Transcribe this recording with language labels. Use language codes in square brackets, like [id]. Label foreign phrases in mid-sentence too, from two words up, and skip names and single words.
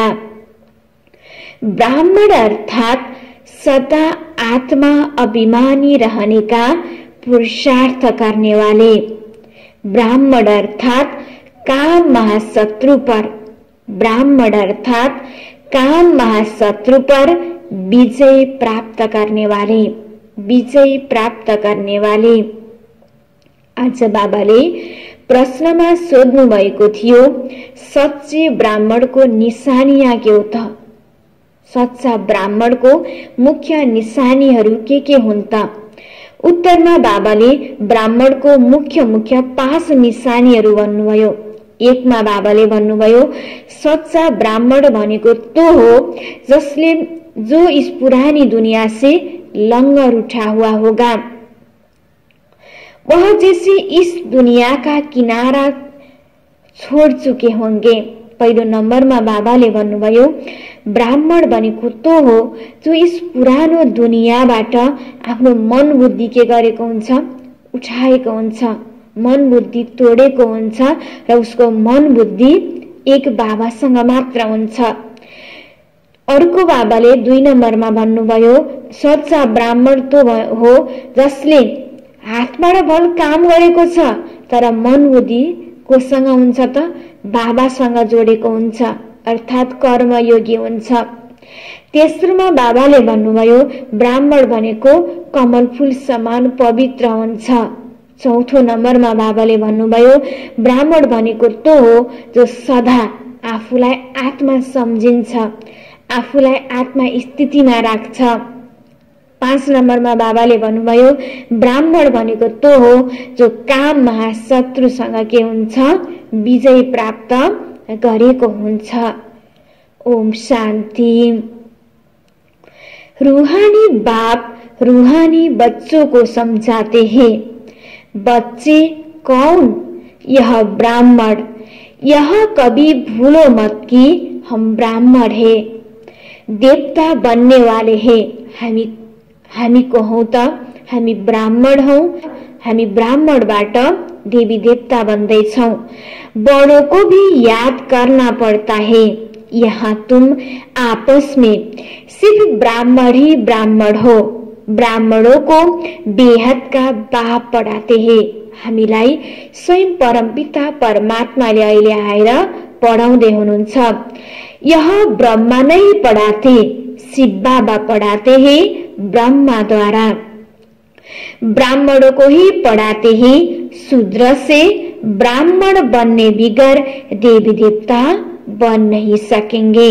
[hi] ब्राह्मण अर्थात सदा आत्मा अभिमानी रहने का पुरुषार्थ करने वाले। ब्राह्मण अर्थात काम महाशत्रु पर विजय प्राप्त करने वाले। [ne] आज बाबाले प्रश्नमा सोध्नु भएको थियो, सच्चे ब्राह्मणको निशानियां के हो त? सच्चा ब्राह्मणको मुख्य निशानीहरू के हुन् त? उत्तरमा बाबाले ब्राह्मणको मुख्य 5 निशानीहरू भन्नुभयो। एकमा बाबाले भन्नुभयो, सच्चा ब्राह्मण भनेको [hi] तो हो जो इस पुरानी दुनिया से लंगर उठा हुआ होगा। वह जैसे इस दुनिया का किनारा छोड़ चुके होंगे। [ne] पहिलो नम्बरमा बाबाले भन्नुभयो ब्राह्मण भनेको [hi] तो हो जो इस [ne] पुरानो दुनियाँबाट आफ्नो मन बुद्धि के गरेको हुन्छ, उठाएको हुन्छ, मन बुद्धि तोडेको हुन्छ र उसको मन बुद्धि एक बाबासँग मात्र हुन्छ। अर्को बाबाले 2 नम्बरमा भन्नुभयो सच्चा ब्राह्मण तो हो जसले हातबाट भल काम गरेको छ तर मन बुद्धि कोसँग हुन्छ त, बाबासँग जोडेको हुन्छ, अर्थात् कर्मयोगी हुन्छ। तेस्रोमा बाबाले भन्नुभयो ब्राह्मण भनेको कमल फूल समान पवित्र हुन्छ। चौथो नम्बरमा बाबाले भन्नुभयो ब्राह्मण भनेको [hi] तो हो जो [ne] सदा आफूलाई आत्मा सम्झिन्छ, आफूलाई आत्मा स्थितिमा राख्छ। 5 नम्बरमा बाबाले भन्नुभयो ब्राह्मण भनेको [hi] तो हो जो [ne] काम महाशत्रुसँग के हुन्छ, विजय प्राप्त गरेको हुन्छ। ओम शान्ति। [hi] रूहानी बाप रूहानी बच्चों को समझाते हैं, बच्चे कौन? यह ब्राह्मण। यह कभी भूलो मत कि हम ब्राह्मण है, देवता बनने वाले हैं। [ne] हामी को हौ त हामी ब्राह्मण हौ, हामी ब्राह्मणबाट देवी देवता बन्दैछौं। [hi] बड़ों को भी याद करना पड़ता है। यहाँ तुम आपस में सिर्फ ब्राह्मण ही ब्राह्मण हो। ब्राह्मणों को बेहद का बाप पढ़ाते हैं। [ne] हामीलाई स्वयं परमपिता परमात्माले अहिले आएर पढाउँदै हुनुहुन्छ। [hi] यह ब्रह्मा नै पढ़ाते, शिव बाबा पढ़ाते हैं ब्रह्मा द्वारा। ब्राह्मणों को ही पढ़ाते हैं। शूद्र से ब्राह्मण बनने बिगर देवी देवता बन नहीं सकेंगे।